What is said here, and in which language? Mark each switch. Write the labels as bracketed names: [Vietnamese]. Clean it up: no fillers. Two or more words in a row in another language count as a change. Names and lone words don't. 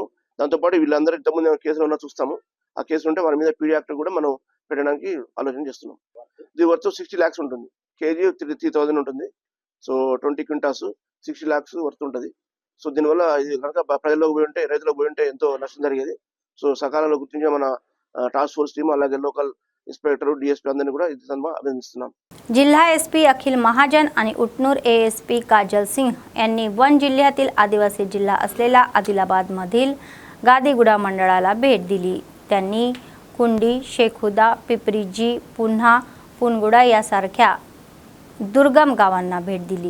[Telugu] దాంతోపాటు వీళ్ళందరూ ఇంతకుముందు కేసులు ఉన్నా చూస్తాము. ఆ కేసులు ఉంటే వాళ్ళ మీద పీడీ యాక్ట్ కూడా మనం పెట్టడానికి ఆలోచన చేస్తున్నాం. ఇది వర్త్ 60 lakhs ఉంటుంది. కేజీ 3,000 ఉంటుంది. సో 20 క్వింటాల్స్ 60 lakhs వర్త్ ఉంటుంది. సో దీనివల్ల ఇది కనుక ప్రజల్లోకి పోయి ఉంటే, రైతులకు పోయి ఉంటే ఎంతో నష్టం జరిగేది. సో సకాలంలో గుర్తించిన మన [English] task force team [Telugu] అలాగే [English] local inspector DSP [Telugu] అందరిని కూడా ఇది అభినందిస్తున్నాం. [Marathi] जिल्हा एसपी अखिल महाजन आणि उटनूर एएसपी काजल सिंह यांनी वन जिल्ह्यातील आदिवासी जिल्हा असलेल्या आदिलाबादमधील गादीगुडा मंडळाला भेट दिली. त्यांनी कुंडी, शेखुदा, पिपरीजी, पुन्हा पुनगुडा यासारख्या दुर्गम गावांना भेट दिली.